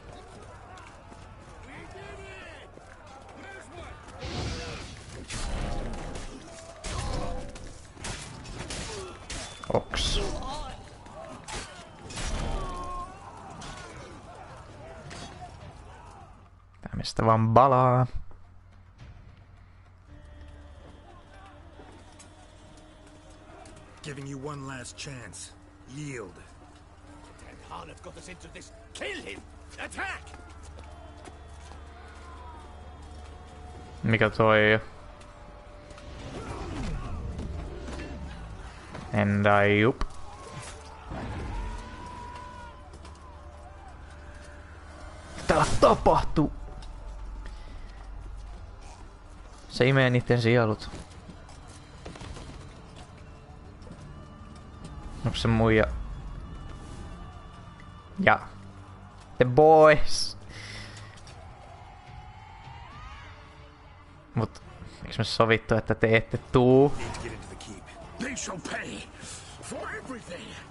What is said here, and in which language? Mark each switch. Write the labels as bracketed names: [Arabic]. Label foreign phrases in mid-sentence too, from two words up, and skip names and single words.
[Finnish] Oks. Tää mistä vaan balaa. [English] Giving you one last chance. Yield. And Harlot got us into this. Kill him! Attack! [Finnish] Mikä toi? [English] And jup. [Finnish] Täällä tapahtuu. Se imee niitten sielut. Onks se muija? [English] Ja. The boys. [Finnish] Mut eiks me sovittu, että te ette tuu? [English] They shall pay for everything.